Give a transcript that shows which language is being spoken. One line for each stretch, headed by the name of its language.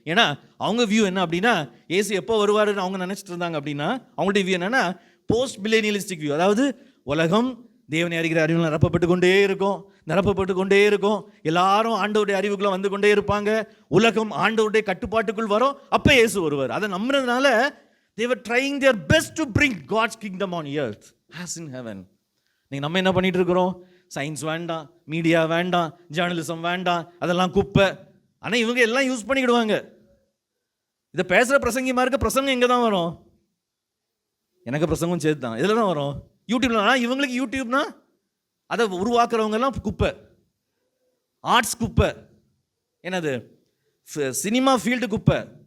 Tamil: ஏன்னா அவங்க வியூ என்ன அப்படின்னா, ஏசு எப்போ வருவாருன்னு அவங்க நினைச்சிட்டு இருந்தாங்க. அப்படின்னா அவங்களுடைய வியூ என்னன்னா போஸ்ட் மில்லேனியலிஸ்டிக் வியூ. அதாவது உலகம் தேவனை அறிகிற அறிவில் நிரப்பப்பட்டு கொண்டே இருக்கும். எல்லாரும் ஆண்டவருடைய அறிவுக்குள்ள வந்து கொண்டே இருப்பாங்க. உலகம் ஆண்டவருடைய கட்டுப்பாட்டுக்குள் வரும். அப்போ இயேசு வருவார். அதை நம்புறதுனால
English: they were trying their best to bring God's kingdom on earth as in heaven.
Tamil: நீங்க நம்ம என்ன பண்ணிட்டு இருக்கிறோம்? சயின்ஸ் வேண்டாம், மீடியா வேண்டாம், ஜேர்னலிசம் வேண்டாம், அதெல்லாம் குப்பை. ஆனா இவங்க எல்லாம் யூஸ் பண்ணிக்கிடுவாங்க. இதை பேசுற பிரசங்கிமா இருக்க பிரசங்கம் எங்க தான் வரும்? எனக்கு பிரசங்கம் சேர்த்து தான் இதில் தான் வரும், யூடியூப்ல. ஆனால் இவங்களுக்கு யூடியூப்னா அதை உருவாக்குறவங்க எல்லாம் குப்பை, ஆர்ட்ஸ் குப்பை, என்னது சினிமா ஃபீல்டு குப்பை.